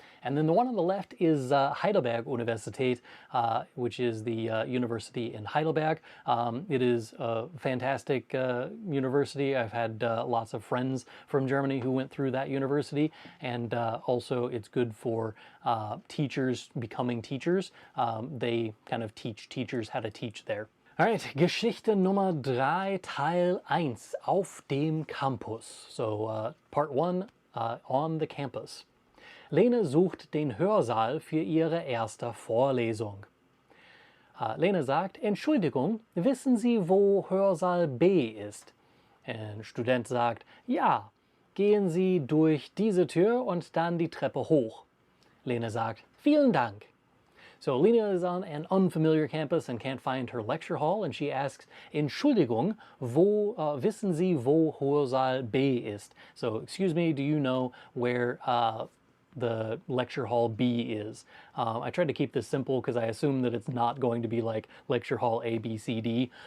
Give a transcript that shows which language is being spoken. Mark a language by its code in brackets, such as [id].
[en] And then the one on the left is Heidelberg-Universität, which is the university in Heidelberg. It is a fantastic university. I've had lots of friends from Germany who went through that university, and also it's good for teachers becoming teachers. They kind of teach teachers how to teach there. All right, [de] Geschichte Nummer 3, Teil 1, auf dem Campus. [en] So part 1, on the campus. [de] Lene sucht den Hörsaal für ihre erste Vorlesung. Lene sagt, Entschuldigung, wissen Sie, wo Hörsaal B ist? Ein Student sagt, ja, gehen Sie durch diese Tür und dann die Treppe hoch. Lene sagt, vielen Dank. [en] So Lena is on an unfamiliar campus and can't find her lecture hall, and she asks, [de] Entschuldigung, wissen Sie, wo Hörsaal B ist? [en] So, excuse me, do you know where the lecture hall B is. I tried to keep this simple because I assume that it's not going to be like lecture hall A, B, C, D.